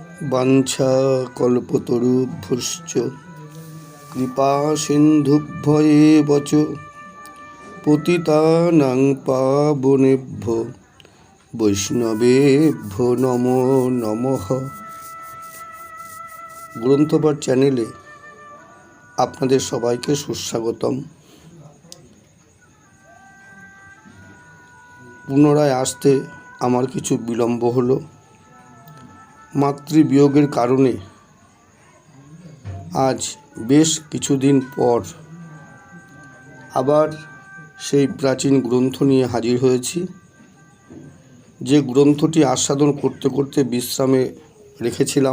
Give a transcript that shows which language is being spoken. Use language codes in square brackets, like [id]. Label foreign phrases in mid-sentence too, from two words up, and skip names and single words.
[sa] বাঞ্ছা কল্পতরুভ্যশ্চ কৃপা সিন্ধুভ্যেব চ পতিতানাং পাবনেভ্যো বৈষ্ণবেভ্যো নমো নমঃ। [bn] গ্রন্থপাঠ চ্যানেলে আপনাদের সবাইকে সুস্বাগতম। পুনরায় আসতে আমার কিছু বিলম্ব হলো। মাতৃবিয়োগের কারণে আজ বেশ কিছুদিন পর আবার সেই প্রাচীন গ্রন্থ নিয়ে হাজির হয়েছি, যে গ্রন্থটি আস্বাদন করতে করতে বিশ্রামে রেখেছিলাম।